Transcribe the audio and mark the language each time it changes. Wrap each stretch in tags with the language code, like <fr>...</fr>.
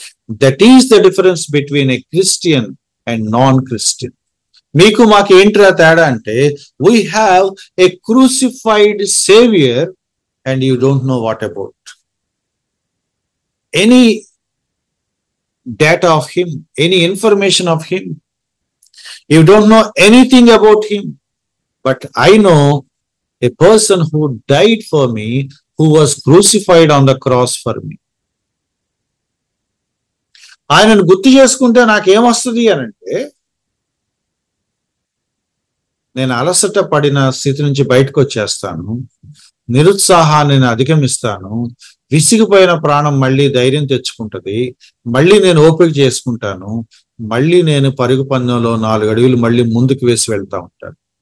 <en>That is the difference between a Christian and non Christian.</en> <te>మీకు మాకు ఏంట్రా తేడా అంటే,</te> <en>We have a crucified saviour and you don't know what about any data of him, any information of him. You don't know anything about him, but I know a person who died for me, who was crucified on the cross for me.</en> <te>ఆయనను గుర్తు చేసుకుంటే నాకేమొస్తుంది అని అంటే, నేను అలసట పడిన స్థితి నుంచి బయటకు వచ్చేస్తాను, నిరుత్సాహాన్ని నేను అధిగమిస్తాను, విసిగిపోయిన ప్రాణం మళ్ళీ ధైర్యం తెచ్చుకుంటది, మళ్ళీ నేను ఓపిక చేసుకుంటాను, మళ్ళీ నేను పరుగు పందెంలో 4 అడుగులు మళ్ళీ ముందుకు వేసి వెళ్తా ఉంటాను.</te>